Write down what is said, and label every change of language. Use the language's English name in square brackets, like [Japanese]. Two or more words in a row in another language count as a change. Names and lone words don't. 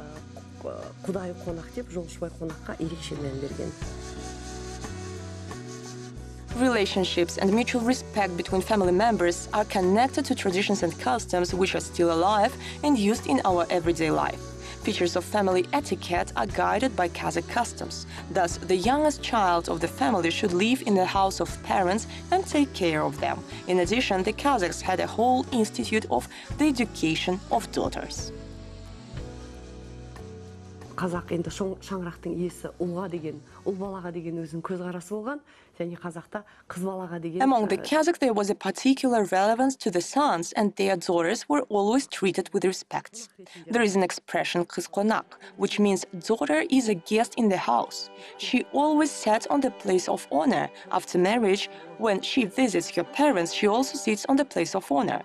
[English] Relationships and mutual respect between family members are connected to traditions and customs which are still alive and used in our everyday life. Features of family etiquette are guided by Kazakh customs. Thus, the youngest child of the family should live in the house of parents and take care of them. In addition, the Kazakhs had a whole institute of the education of daughters. [Kazakh] Қазақ енді шаңырақтың иесі ұлға деген, ұл балаға деген өзінің көзқарасы болған, және қазақта қыз балаға деген. [English] Among the Kazakhs, there was a particular relevance to the sons, and their daughters were always treated with respect. There is an expression [Kazakh] "қыз қонақ," [English] which means daughter is a guest in the house. She always sat on the place of honor. After marriage, when she visits her parents, she also sits on the place of honor.